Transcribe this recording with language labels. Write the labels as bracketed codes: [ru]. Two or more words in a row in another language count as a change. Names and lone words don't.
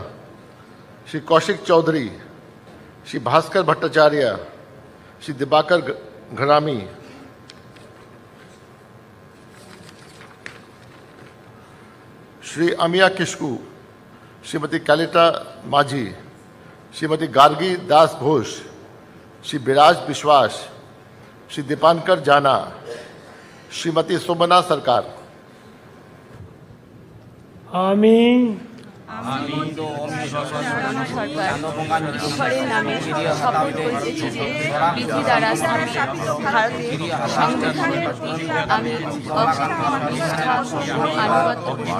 [bn] Shri Kaushik Chaudhary, Shri Bhaskar Bhattacharya, Shri Dibakar Gharami, Shri Amiya Kishku, Srimati Kalita Maji, Srimati Gargi Das Ghosh, Shri Biraj Bishwas, Shri Dipankar Jana, Srimati Somana Sarkar. আমি ঈশ্বরের নামে শপথ করিতেছি যে বিধি দ্বারা স্থাপিত ভারতের সংবিধানের প্রতি আমি অক্ষুণ্ণ নিষ্ঠা ও আনুগত্য করিব।